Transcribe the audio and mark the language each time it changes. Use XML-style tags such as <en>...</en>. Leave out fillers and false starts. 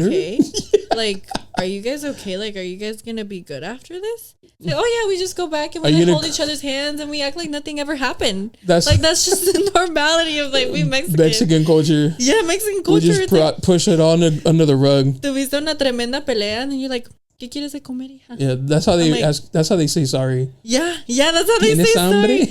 <en>okay? her? Like, are you guys okay? Like, are you guys going to be good after this? Like, oh, yeah, we just go back and we like, hold each other's hands and we act like nothing ever happened. That's just the normality of, like, we Mexican culture. Yeah, Mexican culture. We just push it on under the rug.</en> <es>Tuviste una tremenda pelea</es> <en>and you're like,</en> <es>¿qué quieres de comer, hija?</es> <en>Yeah, that's how they ask. That's how they say sorry. Yeah, that's how they say sorry.</en>